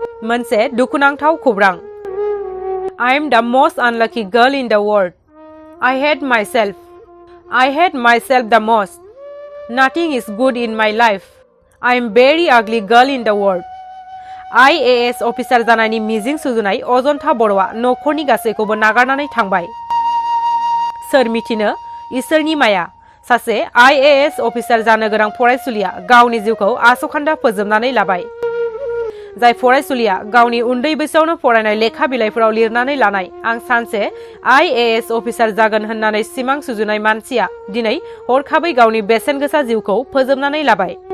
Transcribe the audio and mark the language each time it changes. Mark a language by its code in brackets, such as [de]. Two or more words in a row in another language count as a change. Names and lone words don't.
[brx] मोनसे दुखुनांथाव खौरां। [en] I am the most unlucky girl in the world. I hate myself. I hate myself the most. Nothing is good in my life. I am very ugly girl in the world. [brx] IAS अफिसार जानायनि मिजिं सुजुनाय अजन्ता बर'आ नखरनि गासैखौबो नागारनानै थांबाय। सोर मिथिनो इसोरनि माया सासे IAS अफिसार जानो गोनां फरायसुलिया गावनि जिउखौ आसखान्दा फोजोबनानै लाबाय। जाय फरायसुलिया गावनि उन्दै बैसोआवनो फरायनाय लेखा बिलाइफोराव लिरनानै लानाय आं सानसे IAS अफिसार जागोन होननानै सिमां सुजुनाय मानसिया दिनै हरखाबै गावनि बेसेनगोसा जिउखौ फोजोबनानै लाबाय।